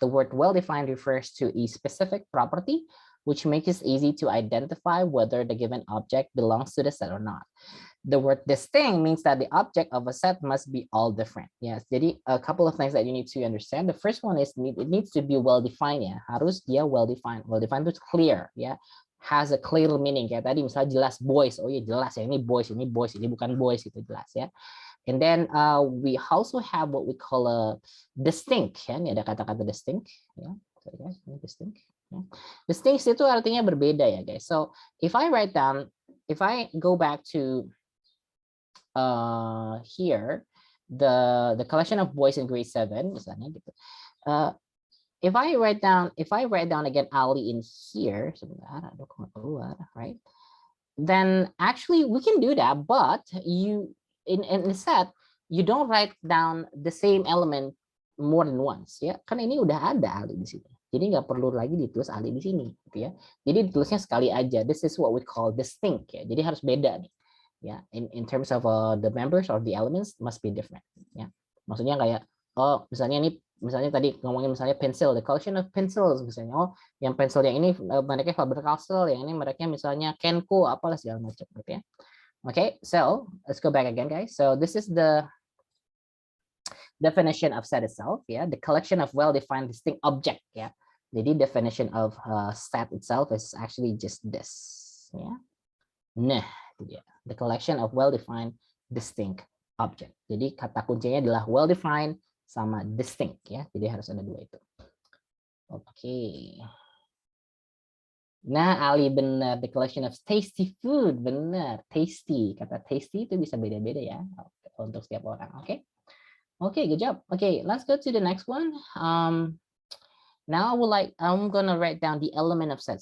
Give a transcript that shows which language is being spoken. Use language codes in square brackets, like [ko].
[en] The word well-defined refers to a specific property which makes it easy to identify whether the given object belongs to the set or not. The word distinct means that the object of a set must be all different. Yes, [id] jadi [en] a couple of things that you need to understand. The first one is it needs to be well-defined ya. [id] Harus dia [en] well-defined. Well-defined itu clear ya. Has a clear meaning. [id] Kayak tadi misalnya jelas boys. Oh iya jelas ya, ini boys, ini bukan boys, itu jelas ya. [en] And then we also have what we call a distinct. Ya. [id] Ini ada kata-kata distinct. [en] Ya. Sorry guys, ini distinct. [id] Distinct itu artinya berbeda ya guys. [en] So if I write down, if I go back to here, the collection of boys in grade 7 [id] misalnya gitu. [en] If I write down again Ali in here, [id] sebentar, ada keluar, [en] right? Then actually we can do that, but you in a set you don't write down the same element more than once ya, [id] kan ini udah ada Ali di sini, jadi nggak perlu lagi ditulis Ali di sini gitu ya, jadi ditulisnya sekali aja. [en] This is what we call distinct ya, [id] jadi harus beda nih ya, [en] in terms of the members or the elements must be different ya. [id] Maksudnya kayak oh misalnya ini, misalnya tadi ngomongin misalnya pencil, [en] the collection of pencils [id] misalnya, oh yang pensil yang ini mereknya Faber-Castell, yang ini mereknya misalnya Kenko apalah segala macam gitu ya. [en] Okay, so let's go back again guys. So this is the definition of set itself ya, the collection of well-defined distinct object ya. [id] Jadi [en] definition of set itself is actually just this [id] ya. Nah, itu dia. [en] The collection of well-defined distinct object. [id] Jadi kata kuncinya adalah well-defined sama distinct ya. Jadi harus ada dua itu. Oke. Nah, Ali benar. [en] The collection of tasty food. [id] Benar. Tasty. Kata tasty itu bisa beda-beda ya untuk setiap orang. [en] Oke. Okay, good job. Okay, let's go to the next one. Now I'm gonna write down the element of set.